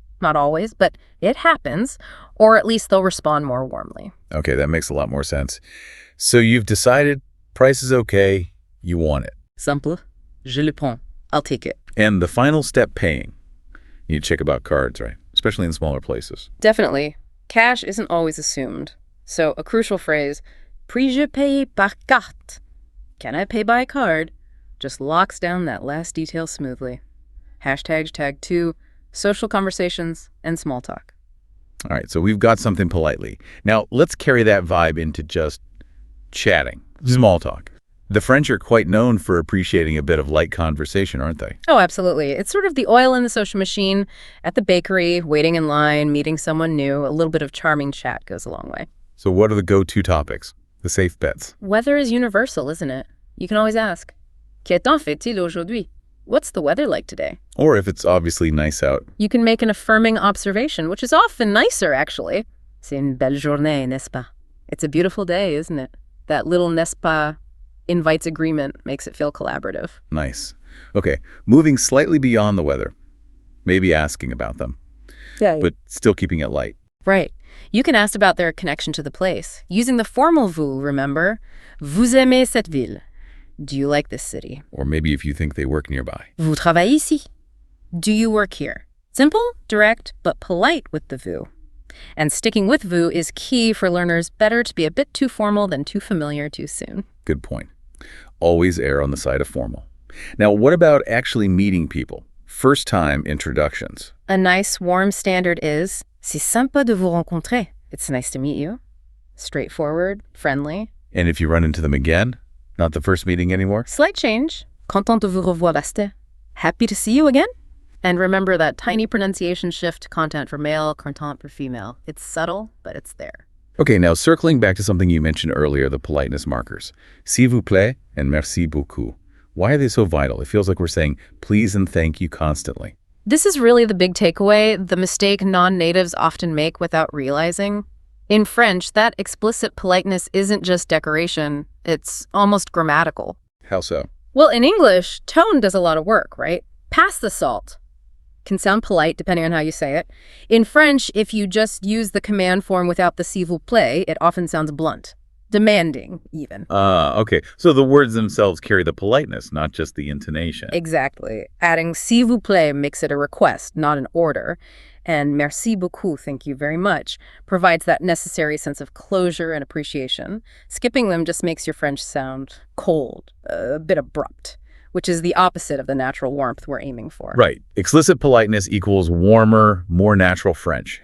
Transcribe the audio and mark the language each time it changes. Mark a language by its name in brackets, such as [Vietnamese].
[English] Not always, but it happens. Or at least they'll respond more warmly. Okay, that makes a lot more sense. So you've decided price is okay, you want it. Simple. [French] Je le prends. [English] I'll take it. And the final step, paying. You need to check about cards, right? Especially in smaller places. Definitely. Cash isn't always assumed. So a crucial phrase, [French] puis-je payer par carte? [English] Can I pay by card? Just locks down that last detail smoothly. Hashtags tag 2, social conversations, and small talk. All right, so we've got something politely. Now, let's carry that vibe into just chatting. Small talk. The French are quite known for appreciating a bit of light conversation, aren't they? Oh, absolutely. It's sort of the oil in the social machine. At the bakery, waiting in line, meeting someone new, a little bit of charming chat goes a long way. So what are the go-to topics? The safe bets? Weather is universal, isn't it? You can always ask, [French] que temps fait-il aujourd'hui? [English] What's the weather like today? Or if it's obviously nice out. You can make an affirming observation, which is often nicer, actually. [French] C'est une belle journée, n'est-ce pas? [English] It's a beautiful day, isn't it? That little n'est-ce pas invites agreement, makes it feel collaborative. Nice. Okay, moving slightly beyond the weather. Maybe asking about them. Yeah. But still keeping it light. Right. You can ask about their connection to the place, using the formal vous, remember? [French] Vous aimez cette ville? [English] Do you like this city? Or maybe if you think they work nearby. [French] Vous travaillez ici? [English] Do you work here? Simple, direct, but polite with the vous. And sticking with vous is key for learners. Better to be a bit too formal than too familiar too soon. Good point. Always err on the side of formal. Now, what about actually meeting people? First-time introductions. A nice, warm standard is [French] c'est sympa de vous rencontrer. [English] It's nice to meet you. Straightforward, friendly. And if you run into them again, not the first meeting anymore? Slight change. [French] Content de vous revoir, Bastien. [English] Happy to see you again. And remember that tiny pronunciation shift, content for male, content for female. It's subtle, but it's there. Okay, now circling back to something you mentioned earlier, the politeness markers. S'il vous plaît and merci beaucoup. Why are they so vital? It feels like we're saying please and thank you constantly. This is really the big takeaway, the mistake non-natives often make without realizing. In French, that explicit politeness isn't just decoration, it's almost grammatical. How so? Well, in English, tone does a lot of work, right? Pass the salt can sound polite depending on how you say it. In French, if you just use the command form without the s'il vous plaît, it often sounds blunt, demanding even. Okay. So the words themselves carry the politeness, not just the intonation. Exactly. Adding s'il vous plaît makes it a request, not an order. And merci beaucoup, thank you very much, provides that necessary sense of closure and appreciation. Skipping them just makes your French sound cold, a bit abrupt, which is the opposite of the natural warmth we're aiming for. Right. Explicit politeness equals warmer, more natural French.